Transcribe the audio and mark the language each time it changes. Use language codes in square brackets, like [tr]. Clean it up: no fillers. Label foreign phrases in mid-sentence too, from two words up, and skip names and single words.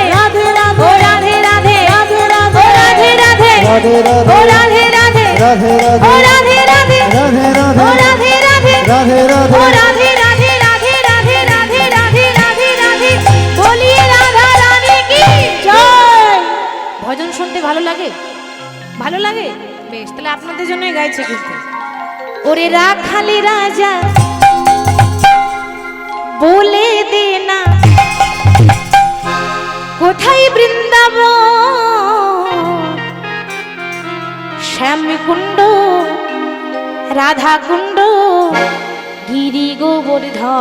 [hi] राधे ओ राधे राधे राधे राधे ओ राधे राधे राधे राधे ओ राधे राधे राधे राधे ओ राधे राधे राधे राधे ओ राधे राधे राधे राधे ओ राधे राधे राधे राधे राधे राधे राधे राधे बोलिए राधा रानी की [bn] জয়। ভজন শুনতে ভালো লাগে? ভালো লাগে? বেশ, তাহলে আপনাদের জন্যই গাইছে কিন্তু। ওরে রাখালি রাজা বলে দে না কোথায় বৃন্দাবন, শ্যামকুণ্ড, রাধা কুণ্ড, গিরি গোবর্ধন।